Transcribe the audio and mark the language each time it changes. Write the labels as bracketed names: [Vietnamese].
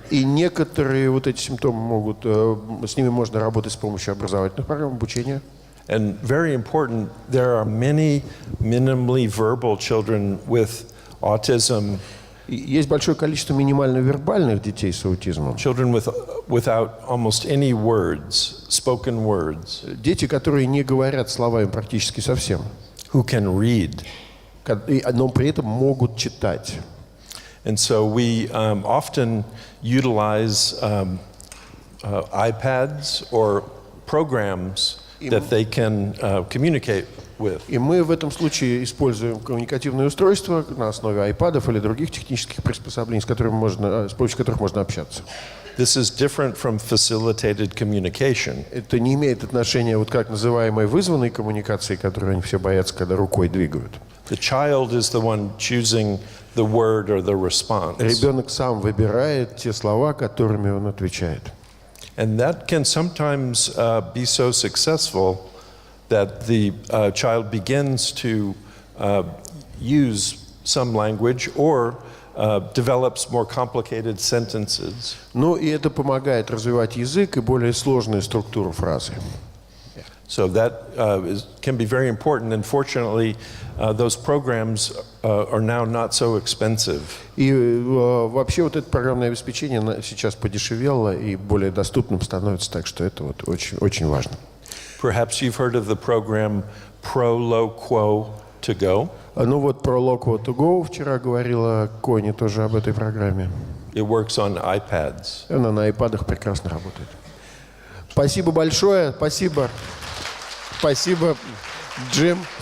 [Russian] И некоторые вот эти симптомы могут, с ними можно работать с помощью образовательных программ обучения. [English] And very important, there are many minimally verbal children with autism. [Russian] Есть большое количество минимально вербальных детей с аутизмом. [English] Children without almost any words, spoken words. [Russian] Дети, которые не говорят словами практически совсем. [English] Who can read. [Russian] Но при этом могут читать. [English] And so we often utilize iPads or programs that they can communicate with. [Russian] И мы в этом случае используем коммуникативные устройства на основе айпадов или других технических приспособлений, с помощью которых можно общаться. [English] This is different from facilitated communication. [Russian] Это не имеет отношения вот как называемой вызванной коммуникации, которую они все боятся, когда рукой двигают. [English] The child is the one choosing the word or the response. [Russian] Ребенок сам выбирает те слова, которыми он отвечает. [English] And that can sometimes be so successful that the child begins to use some language or develops more complicated sentences. [Russian] Ну и это помогает развивать язык и более сложную структуру фразы. [English] So that can be very important. And fortunately, those programs are now not so expensive. [Russian] И вообще вот это программное обеспечение сейчас подешевело и более доступным становится, так что это вот очень, очень важно. [English] Perhaps you've heard of the program Pro-Lo-Quo to Go. [Russian] Ну вот про Lo-Quo to Go вчера говорила Кони тоже об этой программе. [English] It works on iPads. [Russian] Она на айпадах прекрасно работает. Спасибо большое, спасибо. Спасибо, Джим.